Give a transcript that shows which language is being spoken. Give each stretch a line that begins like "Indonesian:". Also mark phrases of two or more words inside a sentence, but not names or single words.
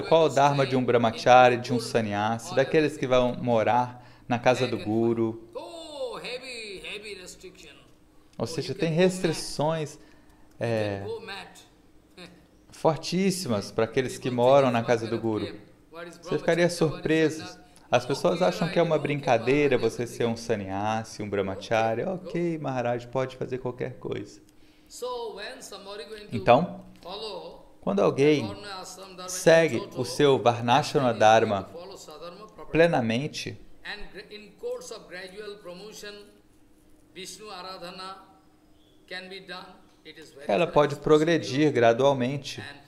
Portuguese: Qual é o Dharma de um Brahmachari, de um Sannyasi, daqueles que vão morar na casa do Guru. Ou seja, tem restrições fortíssimas para aqueles que moram na casa do Guru. Você ficaria surpreso. As pessoas acham que é uma brincadeira você ser um sannyasi, um brahmachari. Ok, Maharaj, pode fazer qualquer coisa. Então, quando alguém segue o seu
Sanskrit: Varnashrama Dharma
Portuguese: plenamente, ela pode progredir gradualmente.